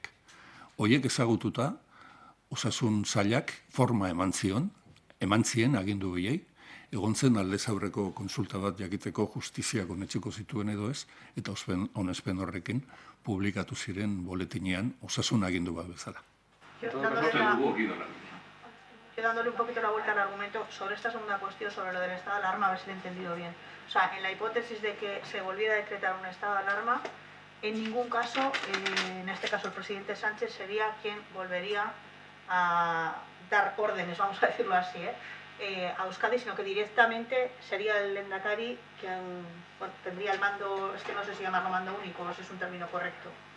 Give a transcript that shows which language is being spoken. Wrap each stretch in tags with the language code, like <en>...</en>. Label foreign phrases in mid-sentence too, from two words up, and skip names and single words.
<eu>Hoiek ezagututa, osasun sailak forma eman zien agindu biei, egon zen aldez aurreko konsulta bat jakiteko justiziak onetsiko zituen edo ez, eta onespen horrekin publikatu ziren boletinean osasun agindu bat bezala.</eu> <es>Dándole un poquito la vuelta al argumento sobre esta segunda cuestión, sobre lo del estado de alarma, a ver si lo he entendido bien. O sea, en la hipótesis de que se volviera a decretar un estado de alarma, en ningún caso, en este caso el presidente Sánchez sería quien volvería a dar órdenes, vamos a decirlo así, a Euskadi, sino que directamente sería el Lehendakari quien tendría el mando, es que no sé si llamarlo mando único, no sé si es un término correcto.</es>